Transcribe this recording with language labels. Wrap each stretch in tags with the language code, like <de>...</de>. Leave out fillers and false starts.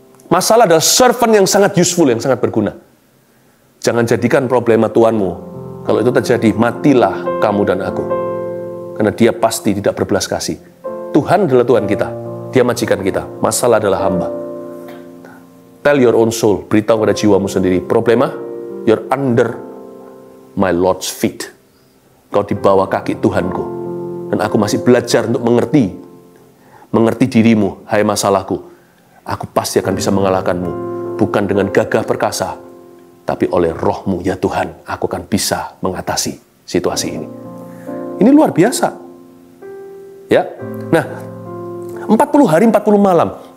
<id>Masalah adalah servant yang sangat useful, yang sangat berguna. Jangan jadikan problema tuanmu. Kalau itu terjadi, matilah kamu dan aku. Karena dia pasti tidak berbelas kasih. Tuhan adalah Tuhan kita. Dia majikan kita. Masalah adalah hamba.</id> <en>Tell your own soul.</en> <id>Beritahu pada jiwamu sendiri.</id> <en>Problema, you're under my Lord's feet.</en> <id>Kau di bawah kaki Tuhanku. Dan aku masih belajar untuk mengerti dirimu, hai masalahku. Aku pasti akan bisa mengalahkanmu. Bukan dengan gagah perkasa, tapi oleh rohmu ya Tuhan, aku akan bisa mengatasi situasi ini. Ini luar biasa. Ya. Nah, 40 hari 40 malam.</id>